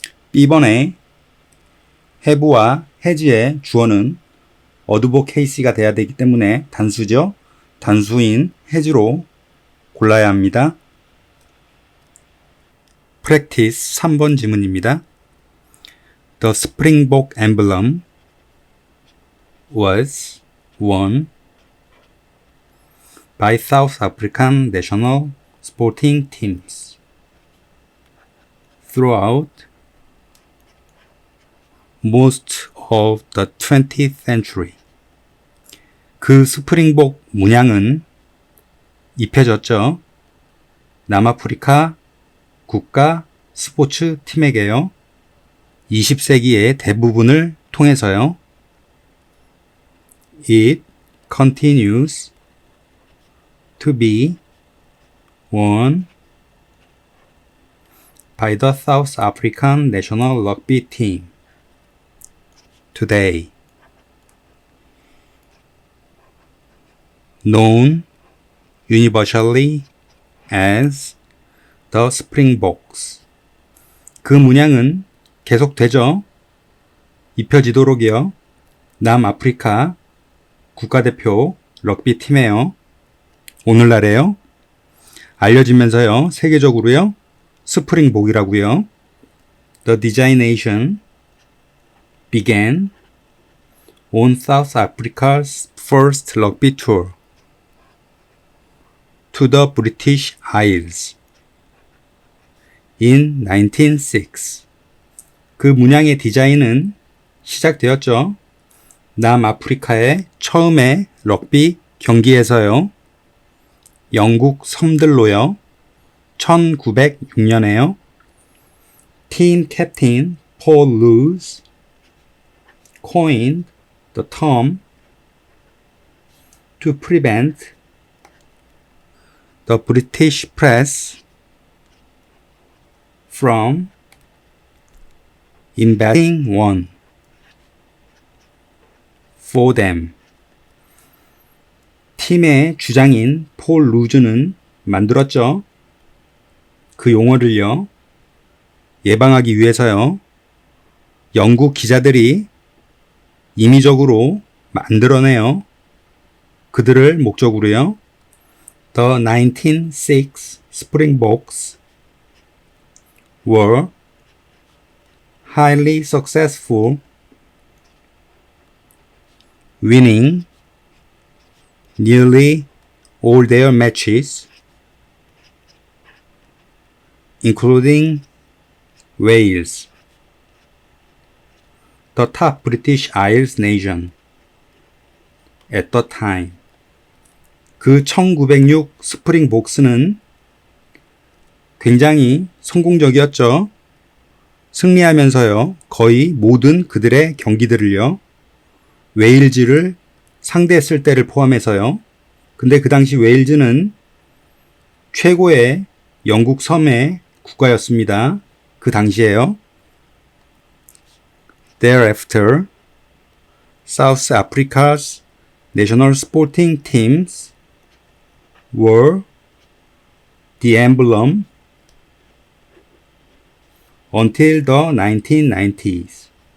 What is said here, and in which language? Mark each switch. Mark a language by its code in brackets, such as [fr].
[ko] B번에 have와 has의 주어는 advocacy가 돼야 되기 때문에 단수죠. 단수인 has로 골라야 합니다. practice 3번 지문입니다. [en] The Springbok emblem was worn by South African national sporting teams throughout most of the 20th century. [ko] 그 스프링복 문양은 입혀졌죠. 남아프리카 국가 스포츠 팀에게요. 20세기의 대부분을 통해서요. [en] It continues to be worn by the South African national rugby team today, known universally as the Springboks. [ko] 그 문양은 계속되죠. 입혀지도록이요. 남아프리카 국가대표 럭비팀에요. 오늘날에요. 알려지면서요. 세계적으로요. 스프링복이라고요. [en] The designation began on South Africa's first rugby tour to the British Isles in 1906. [ko] 그 문양의 디자인은 시작되었죠. 남아프리카의 처음의 럭비 경기에서요. 영국 섬들로요. 1906년에요. [en] 팀 캡틴 폴 루즈 coined the term to prevent the British press from inventing one for them. [ko] 팀의 주장인 폴 루즈는 만들었죠. 그 용어를요. 예방하기 위해서요. 영국 기자들이 임의적으로 만들어내요. 그들을 목적으로요. [en] The 1906 Springboks were highly successful, winning nearly all their matches, including Wales, the top British Isles nation at the time. [ko] 그 1906 스프링복스는 굉장히 성공적이었죠. 승리하면서요. 거의 모든 그들의 경기들을요. 웨일즈를 상대했을 때를 포함해서요. 근데 그 당시 웨일즈는 최고의 영국 섬의 국가였습니다. 그 당시에요. [en] Thereafter, South Africa's national sporting teams were the emblem until the 1990s.